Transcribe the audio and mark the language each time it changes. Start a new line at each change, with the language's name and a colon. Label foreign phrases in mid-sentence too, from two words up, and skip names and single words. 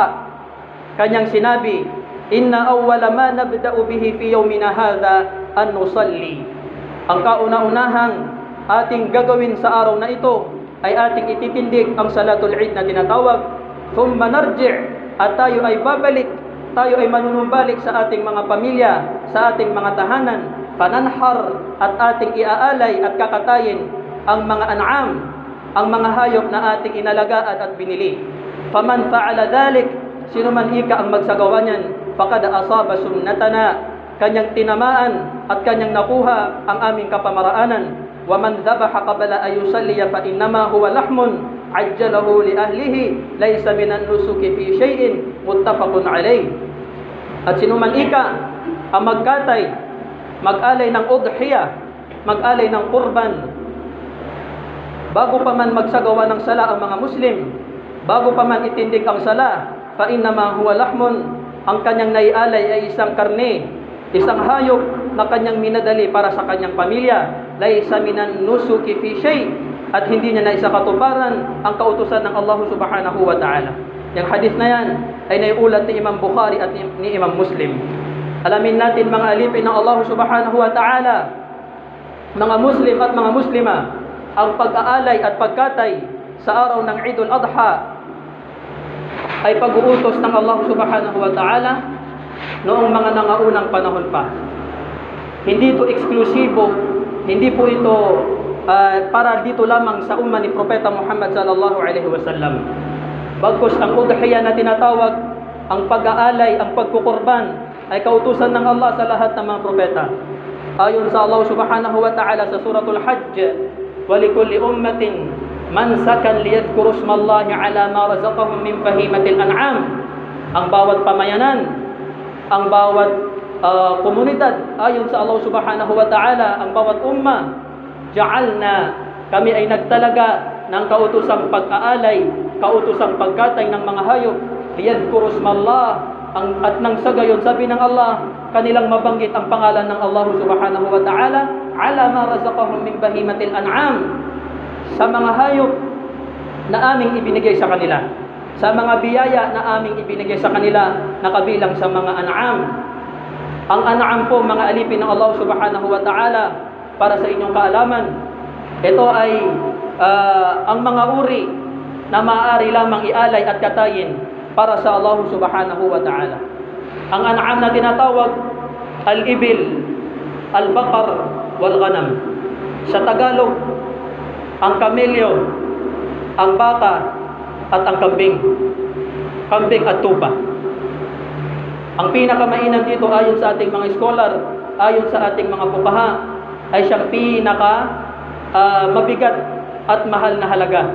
Filipino: Kanyang sinabi,
Arabic: إن أول ما نبدأ به في يومنا هذا أن نصلي.
Filipino: Ang kauna-unahang ating gagawin sa araw na ito ay ating ititindig ang
Arabic: صلاة العيد
Filipino: na tinatawag.
Arabic: ثم نرجع',
Filipino: at tayo ay babalik, tayo ay manunumbalik sa ating mga pamilya, sa ating mga tahanan. Pananhar, at ating iaalay at kakatayin ang mga an'am, ang mga hayop na ating inalagaan at binili.
Arabic: فمن فعل ذلك,
Filipino: sino man ika ang magsagawa niyan,
Arabic: فقد أصاب سنتنا,
Filipino: kanyang tinamaan at kanyang nakuha ang aming kapamaraanan.
Arabic: ومن ذبح قبل أن يصلي فإنما هو لحم عجله لأهله ليس من النسك في شيء متفق عليه.
Filipino: At sino man ika ang magkatay, mag-alay ng udhiyah, mag-alay ng qurban, bago pa man magsagawa ng sala ang mga Muslim, bago pa man itindig ang sala,
Arabic: فإنما هو لحم,
Filipino: ang kanyang naialay ay isang karne, isang hayop na kanyang minadali para sa kanyang pamilya.
Arabic: ليس من النسك في شيء,
Filipino: at hindi niya na isakatuparan ang kautusan ng Allah
Arabic: سبحانه وتعالى.
Filipino: Yung hadith na yan ay naiulat ni Imam Bukhari at ni Imam Muslim. Alamin natin mga alipin ng Allah
Arabic: سبحانه وتعالى,
Filipino: mga Muslim at mga Muslima, ang pag-aalay at pagkatay sa araw ng Eidul Adha ay pag-uutos ng Allah
Arabic: سبحانه وتعالى
Filipino: noong mga nangaunang panahon pa. Hindi ito eksklusibo, hindi po ito para dito lamang sa umma ni Propeta Muhammad
Arabic: صلى الله عليه وسلم.
Filipino: Bagkus ang udhiyah na tinatawag, ang pag-aalay, ang pagkukurban, ay kautusan ng Allah sa lahat ng mga propeta. Ayon sa
Arabic: الله سبحانه وتعالى sa suratul Hajj, وَلِكُلِّ أُمَّةٍ مَنْسَكًا لِيَذْكُرُوا اسْمَ اللَّهِ عَلَى مَا رَزَقَهُم مِّن بَهِيمَةِ الْأَنْعَامِ.
Filipino: Ang bawat pamayanan, ang bawat komunidad, ayon sa Allah
Arabic: سبحانه وتعالى,
Filipino: ang bawat umma, ja'alna, kami ay nagtalaga ng kautusang pag-aalay, kautusang pagkatay ng mga hayop,
Arabic: ليذكروا اسم الله,
Filipino: at nang sa gayon sabi ng Allah, kanilang mabanggit ang pangalan ng Allah
Arabic: سبحانه وتعالى على ما رزقهم من بهيمة الأنعام,
Filipino: sa mga hayop na aming ibinigay sa kanila, sa mga biyaya na aming ibinigay sa kanila na kabilang sa mga an'am. Ang an'am po mga alipin ng Allah
Arabic: سبحانه وتعالى,
Filipino: para sa inyong kaalaman, ito ay ang mga uri na maaari lamang ialay at katayin para sa Allah
Arabic: سبحانه وتعالى.
Filipino: Ang an'am na tinatawag,
Arabic: الإبل، البقر، والغنم.
Filipino: Sa Tagalog, ang kamelyo, ang baka, at ang kambing. Kambing at tupa. Ang pinakamainam dito ayon sa ating mga scholar, ayon sa ating mga fuqaha, ay siyang mabigat at mahal na halaga.